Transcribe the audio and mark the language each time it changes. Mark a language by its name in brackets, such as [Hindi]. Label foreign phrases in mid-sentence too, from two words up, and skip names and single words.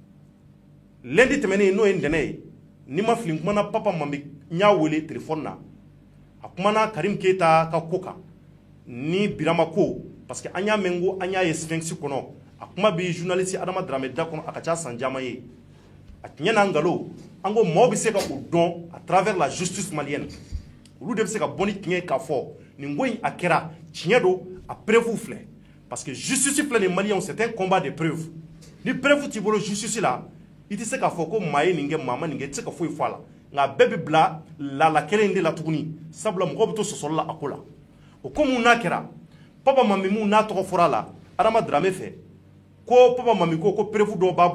[Bambara] lundi tɛmɛnen n'o ye ntɛnɛn ye ni ma fili n kumana Papa Mambi n y'a wele téléphone na a kumana Karim Keita ka ko kan ni Birama ko parce que an y'a mɛn ko an y'a ye Sphinx kɔnɔ a kuma bi journaliste Adama Dramé da kɔnɔ a ka ca san caman ye a tiɲɛ n'a nkalon an ko mɔgɔw bɛ se ka o dɔn [French] à travers la justice malienne [Bambara] olu de bɛ se ka bɔ ni tiɲɛ ye k'a fɔ nin ko in a kɛra tiɲɛ don a preuve filɛ parce que justice filɛ nin maliyɛnw [French] c'est un combat de preuve [Bambara] ni preuve t'i bolo justice la i tɛ se k'a fɔ ko maa ye nin kɛ maa ma nin kɛ i tɛ se ka foyi fɔ a la nka bɛɛ bɛ bila lala kelen de la tuguni sabula mɔgɔw bɛ to sɔsɔli la a ko la o ko mun n'a kɛra Papa Mambi mun n'a tɔgɔ fɔra a la Adama Dramé fɛ ko Papa Mambi ko preuve dɔw b'a